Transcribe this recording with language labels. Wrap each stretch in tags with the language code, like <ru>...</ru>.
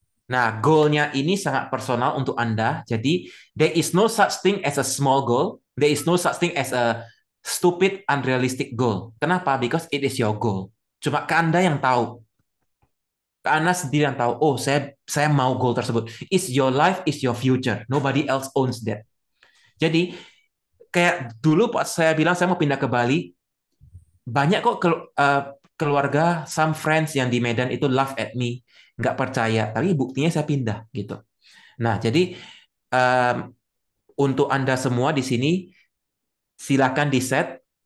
<id>Nah, goal-nya ini sangat personal untuk Anda.</id> <en>Jadi, there is no such thing as a small goal. There is no such thing as a stupid, unrealistic goal.</en> <id>Kenapa?</id> <en>Because it is your goal.</en> <id>Cuma ke Anda yang tahu. Anda sendiri yang tahu, oh saya mau goal tersebut.</id> <en>It's your life, it's your future. Nobody else owns that.</en> <id>Jadi, kayak dulu pas saya bilang saya mau pindah ke Bali, banyak kok keluarga,</id> <en>some friends</en> <id>yang di Medan itu</id> <en>laugh at me,</en> <id>nggak percaya. Tapi buktinya saya pindah gitu. Nah, jadi untuk Anda semua di sini, silakan di-set.</id>